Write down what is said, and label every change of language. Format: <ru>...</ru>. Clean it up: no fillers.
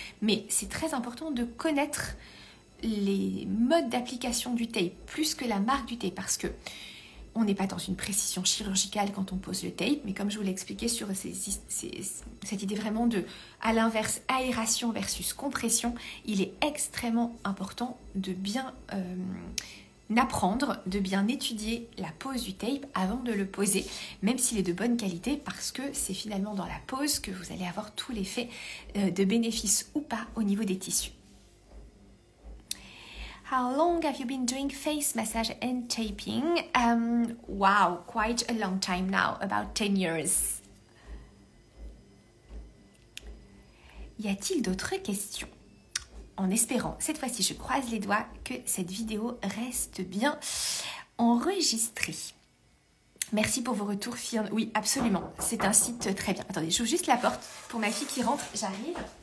<fr>Mais c'est très important de connaître les modes d'application du tape plus que la marque du tape parce que on n'est pas dans une précision chirurgicale quand on pose le tape, mais comme je vous l'ai expliqué sur cette idée vraiment de, à l'inverse, aération versus compression, il est extrêmement important de bien apprendre, de bien étudier la pose du tape avant de le poser, même s'il est de bonne qualité, parce que c'est finalement dans la pose que vous allez avoir tout l'effet de bénéfice ou pas au niveau des tissus.</fr> <en>How long have you been doing face massage and taping? Wow, quite a long time now, about 10 years.</en> <fr>Y a-t-il d'autres questions? En espérant, cette fois-ci, je croise les doigts que cette vidéo reste bien enregistrée. Merci pour vos retours, Firn. Oui, absolument. C'est un site très bien. Attendez, j'ouvre juste la porte pour ma fille qui rentre. J'arrive.</fr>